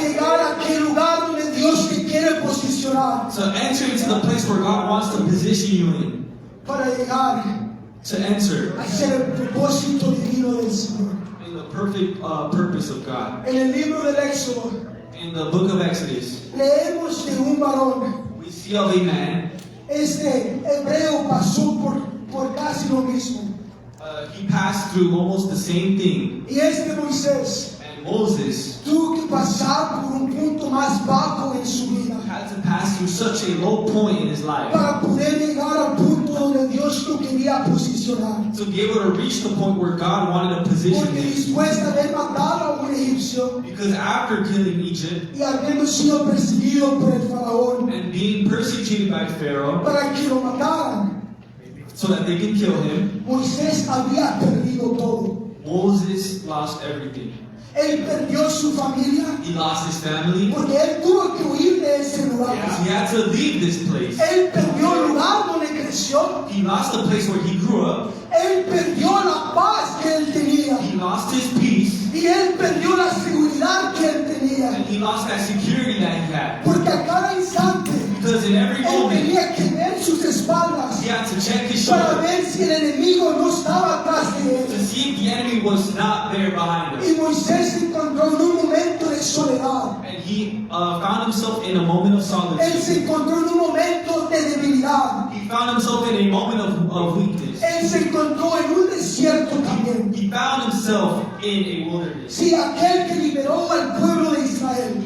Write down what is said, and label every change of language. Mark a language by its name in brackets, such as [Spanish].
[Spanish] llegar a aquel lugar donde Dios te quiere posicionar, [English] To enter into the place where God wants to position you in. [Spanish] para llegar [English] To enter [Spanish] a ser el propósito divino del Señor. [English] in the perfect purpose of God. [Spanish] En el libro del Éxodo [English] In the book of Exodus, [Spanish] leemos de un varón. [English] we see of a man. [Spanish] Este hebreo pasó por casi lo mismo. [English] he passed through almost the same thing. [Spanish] Y Moisés [English] And Moses [Spanish] tuvo que pasar por un punto más bajo en su vida [English] had to pass through such a low point in his life [Spanish] para poder llegar al punto donde Dios lo quería posicionar. [English] to be able to reach the point where God wanted to position [Spanish] Porque [English] him. [Spanish] después de haber matado a un egipcio [English] Because after killing Egypt [Spanish] y habiendo sido perseguido por el faraón [English] and being persecuted by Pharaoh [Spanish] para que lo mataran, [English] so that they could kill him, [Spanish] Moisés había perdido todo. [English] Moses lost everything. [Spanish] Él perdió su familia [English] He lost his family. [Spanish] porque él tuvo que huir de ese lugar. [English] He had to leave this place. [Spanish] Él perdió el lugar donde creció. [English] He lost the place where he grew up. [Spanish] Él perdió la paz que él tenía. [English] He lost his peace. [Spanish] Y él perdió la seguridad que él tenía. [English] And he lost that security that he had. [Spanish] Porque a cada instante [English] Because in every [Spanish] él [English] moment, [Spanish] tenía que ver sus espaldas [English] he had to check his [Spanish] para [English] shoulder [Spanish] ver si el enemigo no estaba atrás de [English] to [Spanish] él. [English] see if the enemy was not there behind him. [Spanish] Y Moisés se encontró en un momento de soledad. [English] And he found himself in a moment of [Spanish] Él [English] solitude. [Spanish] se encontró en un momento de debilidad. [English] He found himself in a moment of weakness. [Spanish] Él se encontró en un desierto también. [English] He found himself in a wilderness. [Spanish] Sí, aquel que liberó al pueblo de Israel.